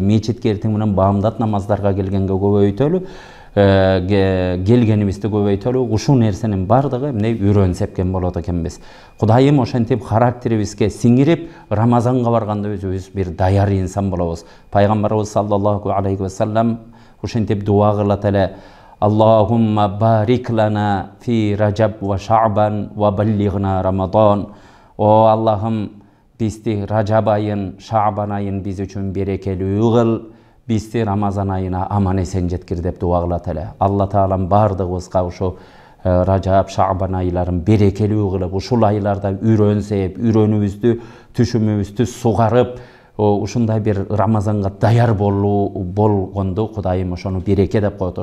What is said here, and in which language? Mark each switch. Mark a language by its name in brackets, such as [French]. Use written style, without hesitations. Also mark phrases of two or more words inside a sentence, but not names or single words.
[Kyrgyz] Мечитке эртең менен баамдат намаздарга келгенге көбөйтөлү. Келгенибизди көбөйтөлү. Ушул нерсенин бардыгы эмне үрөн сепкен болот экенбиз. Кудайым ошентип характерибизге сиңирип, Рамазанга барганда өзүбүз бир даяр инсан болобуз. Пайгамбарыбыз [Arabic] صلى الله عليه وسلم [Kyrgyz] ошентип дуа кылат эле: [Arabic] اللهم بارك لنا في رجب وشعبان وبلغنا رمضان. [Kyrgyz] О Аллахым, бизди Ражаб айын, Шаабан айын биз үчүн берекелүү кыл, бизди Рамазан айына аман эсен жеткир деп дуа кылат эле. Алла Таалам бардыгыбызга ушу Ражаб, Шаабан айларын берекелүү кылып, ушул айларда үрөн сээп, үрөнүбүздү, түшүмүбүздү сугарып, ушундай бир Рамазанга даяр болгонду Кудайым ошону береке деп коет.